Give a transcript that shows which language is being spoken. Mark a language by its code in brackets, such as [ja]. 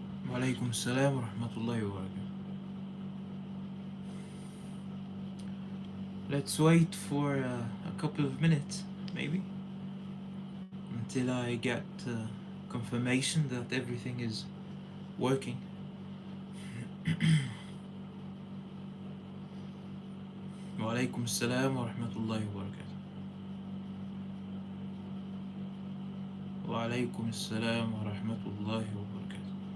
[ar] وعليكم السلام ورحمة الله وبركاته. [en] Let's wait for a couple of minutes, maybe, until I get confirmation that everything is working. [ar] وعليكم السلام ورحمة الله وبركاته. وعليكم السلام ورحمة الله وبركاته.